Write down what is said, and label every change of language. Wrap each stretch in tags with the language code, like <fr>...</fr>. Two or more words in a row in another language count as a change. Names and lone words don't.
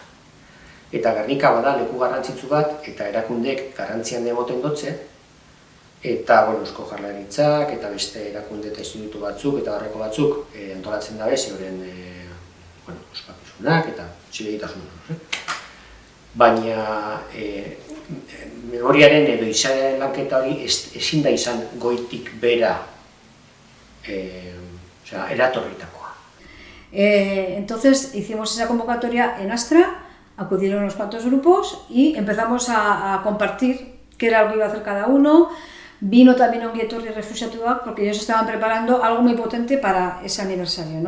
<eu>Eta Gernika bada leku garrantzitsu bat eta erakundeek garrantzian emoten dutze, eta Eusko Jaurlaritzak eta beste erakunde eta institutu batzuk eta barreko batzuk antolatzen dabe zeuren ospakizunak eta zilegitasunak. Baina memoriaren edo izaeraren lanketa hori ezin da izan goitik bera eratorritakoa.</eu> <es>Entonces hicimos esa convocatoria en Astra, acudieron unos cuantos grupos y empezamos a compartir qué era lo que iba a hacer cada uno. Vino también Ongi Etorri Refuxiatuak porque ellos estaban preparando algo muy potente para ese aniversario, ¿no?</es>